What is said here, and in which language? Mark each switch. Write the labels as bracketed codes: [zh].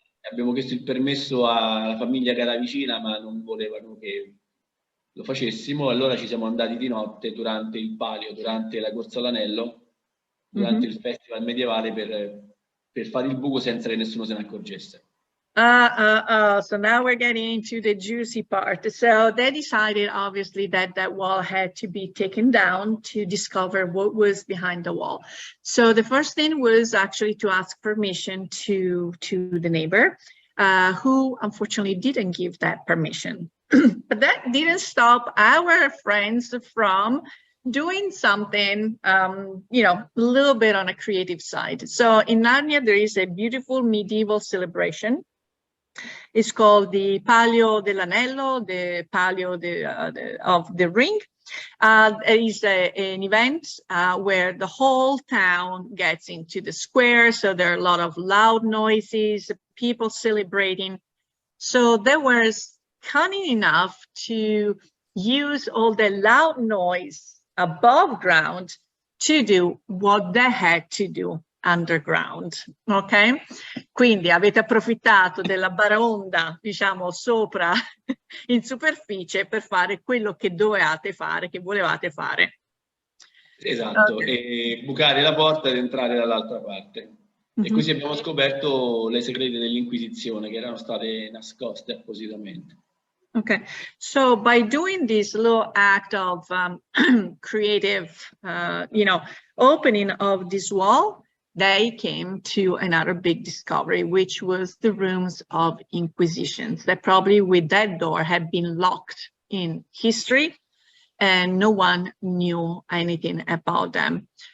[it] Abbiamo chiesto il permesso alla famiglia che era vicina, ma non volevano che lo facessimo, allora ci siamo andati di notte durante il palio, durante la corsa all'anello, durante il festival medievale per fare il buco senza che nessuno se ne accorgesse. [en] So now we're getting into the juicy part. So they decided, obviously, that that wall had to be taken down to discover what was behind the wall. So the first thing was actually to ask permission to the neighbor, who unfortunately didn't give that permission. But that didn't stop our friends from doing something, you know, a little bit on a creative side. So in Narnia, there is a beautiful medieval celebration. It's called the Palio dell'Anello, the Palio of the Ring. It is an event where the whole town gets into the square. So there are a lot of loud noises, people celebrating. So they were cunning enough to use all the loud noise above ground to do what they had to do underground, ok? [it] Quindi avete approfittato della baraonda, diciamo, sopra in superficie per fare quello che dovevate fare, che volevate fare. Esatto, e bucare la porta ed entrare dall'altra parte. E così abbiamo scoperto le segrete dell'Inquisizione che erano state nascoste appositamente. [en] Okay, so by doing this little act of creative, you know, opening of this wall, they came to another big discovery, which was the rooms of inquisitions that probably with that door had been locked in history and no one knew anything about them.